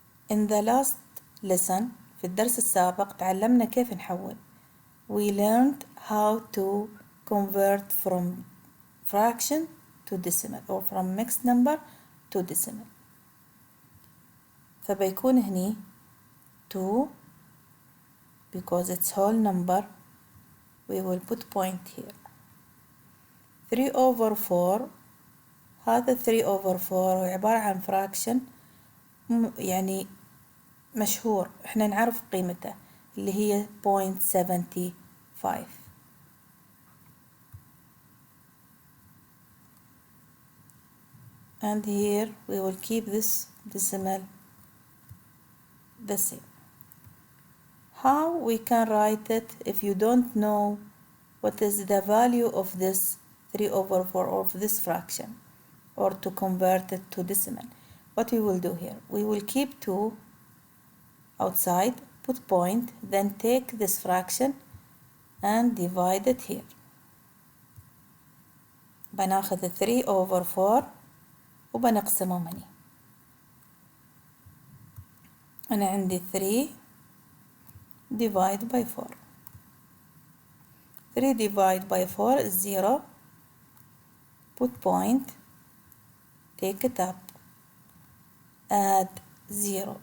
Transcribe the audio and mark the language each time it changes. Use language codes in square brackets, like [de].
[en] In the last lesson [ar] في الدرس السابق تعلمنا كيف نحول. [en] We learned how to convert from fraction to decimal or from mixed number to decimal. [ar] فبيكون هني [en] 2 because it's whole number. We will put point here. [ar] 3 over 4 هذا 3 over 4 هو عبارة عن fraction يعني مشهور احنا نعرف قيمته اللي هي 0.75. [en] and here we will keep this decimal the same. How we can write it if you don't know what is the value of this 3 over 4 of this fraction or to convert it to decimal? What we will do here, we will keep 2 outside, put point, then take this fraction and divide it here. [ar] بناخذ 3 over 4 وبنقسمهم هني. أنا عندي 3 [en] divide by [ar] 4. [en] 3 divide by 4 is 0. Put point, take it up, add 0.